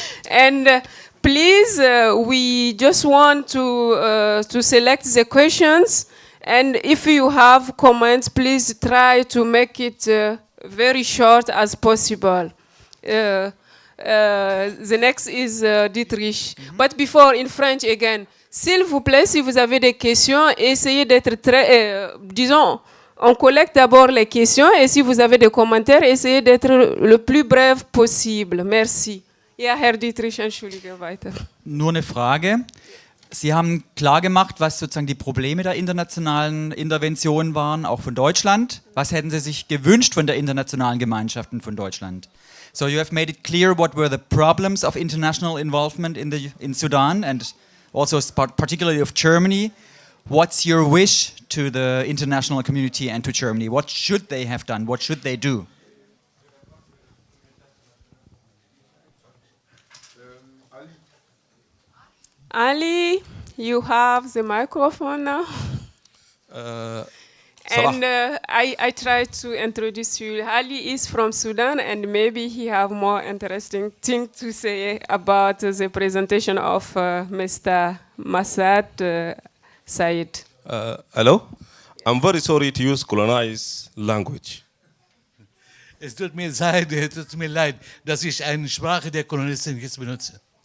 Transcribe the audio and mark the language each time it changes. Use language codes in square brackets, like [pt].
[en] And please, we just want to select the questions. And if you have comments, please try to make it very short as possible. The next is Dietrich. But before, in French again, [fr] s'il vous plaît, si vous avez des questions, essayez d'être très, disons, on collecte d'abord les questions et si vous avez des commentaires, essayez d'être le plus bref possible. Merci. [de] Ja, Herr Dietrich, entschuldige weiter. Nur eine Frage. Sie haben klar gemacht, was sozusagen die Probleme der internationalen Intervention waren, auch von Deutschland. Was hätten Sie sich gewünscht von der internationalen Gemeinschaft und von Deutschland? [en] So you have made it clear what were the problems of international involvement in Sudan and also particularly of Germany. What's your wish to the international community and to Germany? What should they have done? What should they do? Ali, you have the microphone now. And I try to introduce you. Ali is from Sudan, and maybe he have more interesting thing to say about the presentation of Mr. Masad Said. Hello? I'm very sorry to use colonized language. [de] Es tut mir leid, dass ich eine Sprache der Kolonisten jetzt benutze.